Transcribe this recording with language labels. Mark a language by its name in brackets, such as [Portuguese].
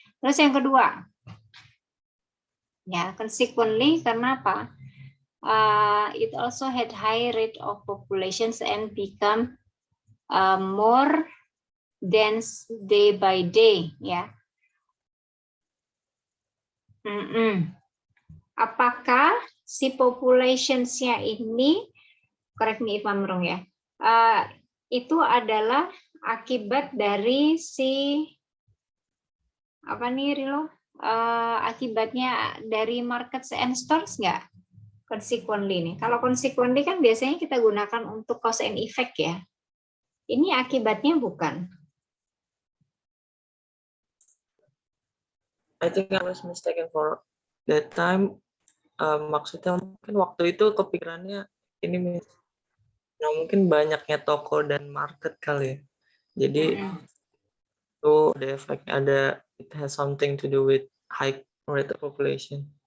[Indonesian] Terus yang kedua, ya consequently karena apa? [English] It also had high rate of populations and become more dense day by day, ya. [Indonesian] Apakah si populationsnya ini, [English] correct me if I'm wrong [Indonesian] ya, itu adalah akibat dari si apa nih Rilo? Akibatnya dari [English] markets and stores [Indonesian] nggak? Consequently nih. Kalau consequently kan biasanya kita gunakan untuk cause and effect ya. Ini akibatnya bukan? [English] I think I was mistaken for that time. [Indonesian] Maksudnya mungkin waktu itu kepikirannya ini, nah mungkin banyaknya toko dan market kali ya. Jadi itu [English] the effect ada, it has something to do with high rate of population.